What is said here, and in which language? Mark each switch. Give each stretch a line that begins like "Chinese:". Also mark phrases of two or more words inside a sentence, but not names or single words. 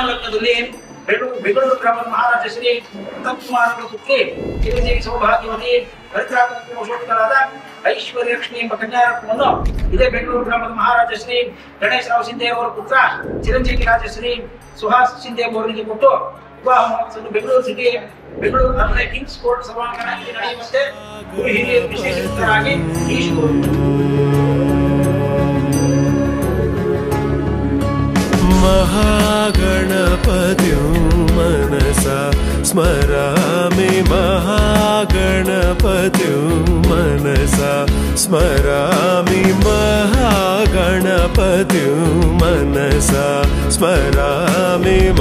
Kannada: ವರ್ಷದಲ್ಲಿ ಬೆಂಗಳೂರು ಗ್ರಾಮದ ಮಹಾರಾಜ ಶ್ರೀ ಉತ್ತಮಕುಮಾರರ ಪುತ್ರಿ ಚಿರಂಜೀವಿ ಸೌಭಾಗ್ಯವತಿ ಹರಿದ್ರಾಕ್ಷರಾದ ಐಶ್ವರ್ಯ ಲಕ್ಷ್ಮಿ ಎಂಬ ಕನ್ಯಾರತ್ನವನ್ನು ಇದೇ ಬೆಂಗಳೂರು ಗ್ರಾಮದ ಮಹಾರಾಜ ಶ್ರೀ ಗಣೇಶರಾವ್ ಸಿಂಧೆ ಅವರ ಪುತ್ರ ಚಿರಂಜೀವಿ ರಾಜಶ್ರೀ ಸುಹಾಸ್ ಸಿಂಧೆ ಅವರಿಗೆ ಕೊಟ್ಟು ವಿವಾಹ ಮಹೋತ್ಸವ ಬೆಂಗಳೂರು ಅರಮನೆ ಕಿಂಗ್ಸ್ ಕೋರ್ಟ್ ಸಭಾಂಗಣದಲ್ಲಿ ನಡೆಯುವಂತೆ ಗುರು ಹಿರಿಯರು ವಿಶೇಷರಾಗಿ
Sanskrit: महागणपतिं मनसा स्मरामि महागणपतिं मनसा स्मरामि महागणपतिं मनसा स्मरामि